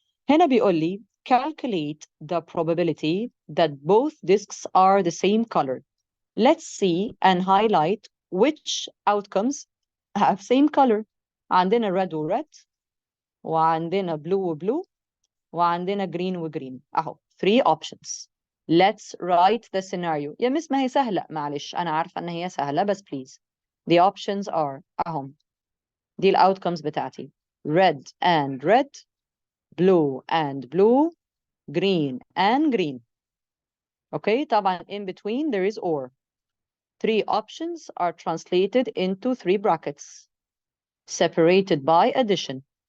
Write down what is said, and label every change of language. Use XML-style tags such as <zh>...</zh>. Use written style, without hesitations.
<ar>هنا بيقول لي</ar> <en>calculate the probability that both discs are the same color. Let's see and highlight which outcomes have same color.</en> <ar>عندنا red و red وعندنا blue و blue وعندنا green و green. اهو 3 options.</ar> <en>Let's write the scenario.</en> <ar>يا مس ما هي سهلة، معلش أنا عارفة إن هي سهلة بس please.</ar> <en>The options are</en> <ar>أهم. دي</ar> <en>outcomes بتاعتي red and red blue and blue green and green. Okay طبعا in between there is or. 3 options are translated into 3 brackets separated by addition.</en>